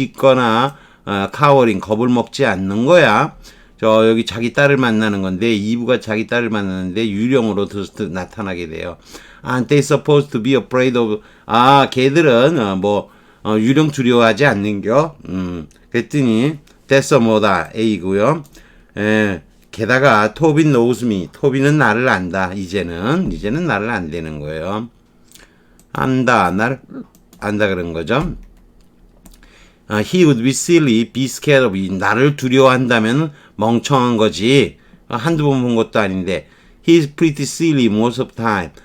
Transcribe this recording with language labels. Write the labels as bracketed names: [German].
[Korean] 짖거나 cowering 겁을 먹지 않는 거야. 여기 자기 딸을 만나는 건데 이브가 자기 딸을 만나는데 유령으로 나타나게 돼요. [English] Aren't they supposed to be afraid of? [Korean] 걔들은 유령 두려워하지 않는겨. 그랬더니 [English] that's [Korean] 뭐다 A고요. 게다가 [English] Toby knows me. [Korean] 토비는 나를 안다. 이제는 나를 안다는 거예요. 나를 안다 그런 거죠. [English] He would be silly, be scared of you. [Korean] 나를 두려워한다면 멍청한 거지. 한두 번 본 것도 아닌데. [English] He's pretty silly most of the time.